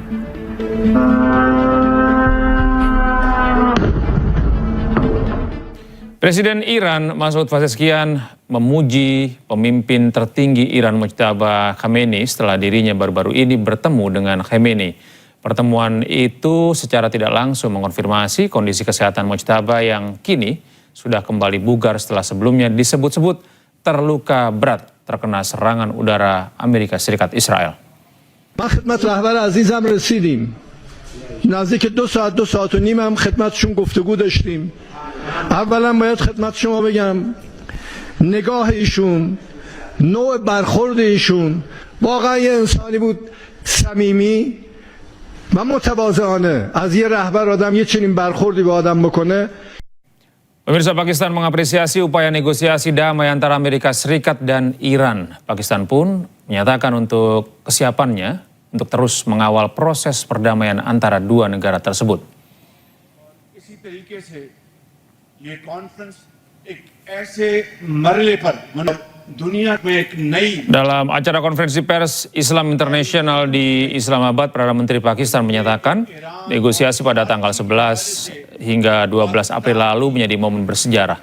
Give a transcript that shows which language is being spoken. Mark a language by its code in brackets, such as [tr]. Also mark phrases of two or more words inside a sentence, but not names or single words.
[id] Presiden Iran Masoud Pezeshkian memuji pemimpin tertinggi Iran Mojtaba Khamenei setelah dirinya baru-baru ini bertemu dengan Khamenei. Pertemuan itu secara tidak langsung mengonfirmasi kondisi kesehatan Mojtaba yang kini sudah kembali bugar setelah sebelumnya disebut-sebut terluka berat terkena serangan udara Amerika Serikat Israel. [fa] من خدمت رهبر عزیزم رسیدیم. نزدیک 2 ساعت و نیم هم خدمتشون گفتگو داشتیم. اولا باید خدمت شما بگم نگاه ایشون، نوع برخورد ایشون واقعا یه انسانی بود صمیمی و متواضعانه. از یه رهبر آدم یه چنین برخوردی به آدم بکنه. [id] Pemirsa, Pakistan mengapresiasi upaya negosiasi damai antara Amerika Serikat dan Iran. Pakistan pun menyatakan untuk kesiapannya untuk terus mengawal proses perdamaian antara dua negara tersebut. Dalam acara konferensi pers Islam International di Islamabad, Perdana Menteri Pakistan menyatakan negosiasi pada tanggal 11 hingga 12 April lalu menjadi momen bersejarah.